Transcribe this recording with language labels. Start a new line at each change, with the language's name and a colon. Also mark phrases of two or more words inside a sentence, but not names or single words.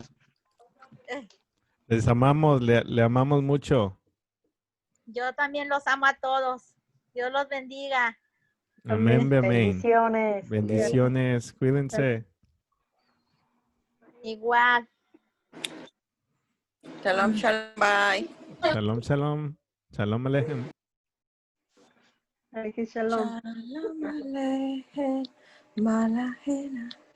Spanish: Les amamos, le amamos mucho. Yo también los amo a todos. Dios los bendiga. Amén, amén. Bendiciones. Bendiciones, cuídense. Igual.
Hebrew: שלום, שלום. Bye. שלום, שלום. שלום עליכם.
Spanish: Ay, que Shalom.
Hebrew: שלום עליכם. Malajena.